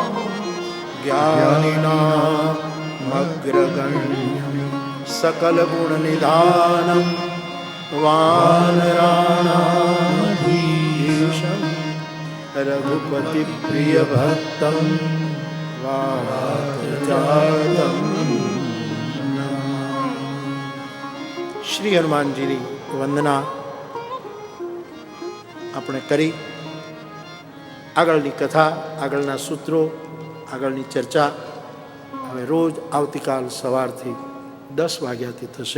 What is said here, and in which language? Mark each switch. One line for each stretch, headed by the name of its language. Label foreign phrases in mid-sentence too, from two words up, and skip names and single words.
Sanskrit: ज्ञानिनामग्रगण्यं सकल गुण निधानं, वानराणाधीशं रघुपति प्रिय भक्तं वाजातं.
Gujarati: શ્રી હનુમાનજીની વંદના આપણે કરી. આગળની કથા, આગળના સૂત્રો, આગળની ચર્ચા હવે રોજ આવતીકાલ સવારથી 10 વાગ્યાથી થશે.